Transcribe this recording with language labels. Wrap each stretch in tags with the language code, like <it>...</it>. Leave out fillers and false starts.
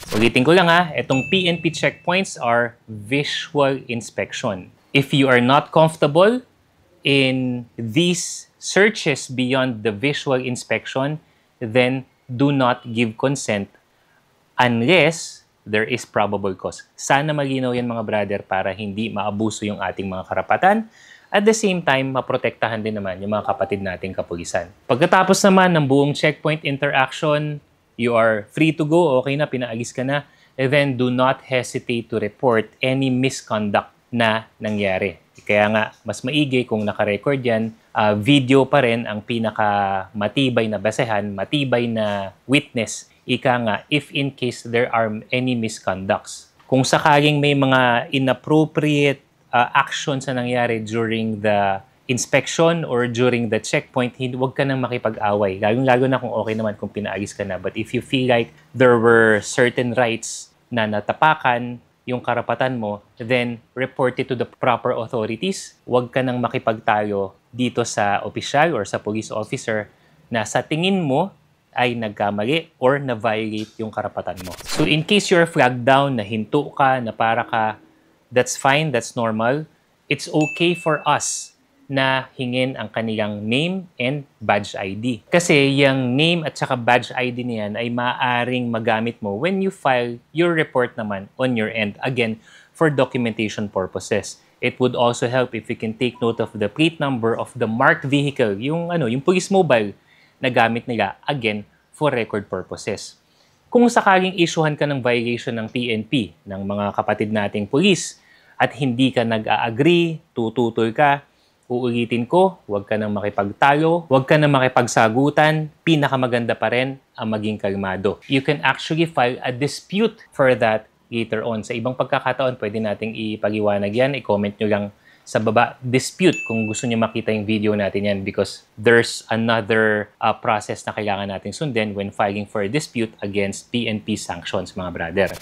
<tl>Ulitin ko lang itong</tl> <en>PNP checkpoints are visual inspection. If you are not comfortable in these searches beyond the visual inspection, then do not give consent unless there is probable cause.</en> <tl>Sana malinaw yan mga brother para hindi maabuso yung ating mga karapatan.</tl> <en>At the same time,</en> <tl>maprotektahan din naman yung mga kapatid nating kapulisan.</tl> <en>Pagkatapos naman ng buong checkpoint interaction, you are free to go,</en> <tl>okay na, pinaalis ka na,</tl> <en>and then do not hesitate to report any misconduct</en> <tl>na nangyari. Kaya nga, mas maigi kung naka-record yan, video pa rin ang pinaka-matibay na basehan, matibay na witness. Ika nga,</tl> <en>if in case there are any misconducts.</en> <tl>Kung sakaling may mga inappropriate actions na nangyari</tl> <en>during the inspection or during the checkpoint,</en> <tl>huwag ka nang makipag-away. Lalo na kung okay naman kung pinaalis ka na.</tl> <en>But if you feel like there were certain rights</en> <tl>na natapakan yung karapatan mo,</tl> <en>then report it to the proper authorities.</en> <tl>Huwag ka nang makipagtayo dito sa opisyal or sa police officer na sa tingin mo ay nagkamali or na-violate yung karapatan mo.</tl> <en>So in case you're flagged down,</en> <tl>na hinto ka, na para ka,</tl> <en>that's fine, that's normal. It's okay for us</en> <tl>na hingin ang kanilang</tl> <en>name and badge ID.</en> <tl>Kasi yung name at saka badge ID niyan ay maaaring magamit mo</tl> <en>when you file your report naman on your end. Again, for documentation purposes. It would also help if you can take note of the plate number of the marked vehicle,</en> <tl>yung police mobile na gamit nila,</tl> <en>again, for record purposes.</en> <tl>Kung sakaling issuehan ka ng violation ng PNP, ng mga kapatid nating police, at hindi ka nag-a-agree, tututol ka, uulitin ko, huwag ka nang makipagtalo, huwag ka nang makipagsagutan, pinakamaganda pa rin ang maging kalmado.</tl> <en>You can actually file a dispute for that later on.</en> <tl>Sa ibang pagkakataon, pwede nating ipaliwanag yan, i-comment nyo lang sa baba,</tl> <en>dispute,</en> <tl>kung gusto nyo makita yung video natin yan,</tl> <en>because there's another process</en> <tl>na kailangan natin sundin</tl> <en>when filing for a dispute against PNP sanctions,</en> <tl>mga brother.</tl>